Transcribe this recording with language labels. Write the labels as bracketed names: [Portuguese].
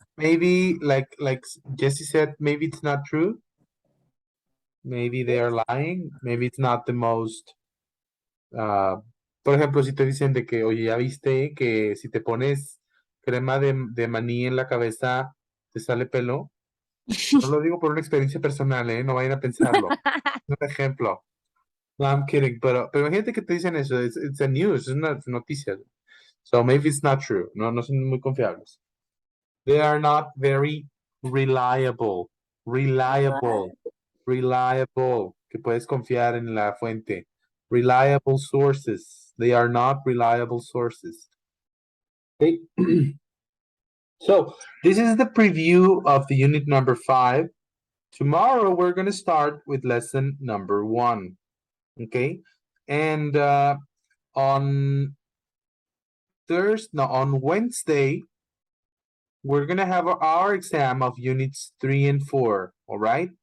[English] maybe like Jesse said, maybe it's not true. Maybe they are lying. Maybe it's not the most. [Spanish] Por ejemplo, si te dicen de que, oye, ya viste que si te pones crema de maní en la cabeza, te sale pelo. No lo digo por una experiencia personal, ¿eh? No vayan a pensarlo. Un ejemplo. No, [English] I'm kidding. [Spanish] Pero imagínate que te dicen eso. [English] It's a news, [Spanish] es una noticia. [English] So maybe it's not true. No, [Spanish] no son muy confiables. [English] They are not very reliable. Reliable. Reliable. [Spanish] Que puedes confiar en la fuente. [English] Reliable sources. They are not reliable sources. Okay. So this is the preview of the unit number 5. Tomorrow we're going to start with lesson number 1. Okay. And on Wednesday, we're gonna have our exam of units 3 and 4. All right.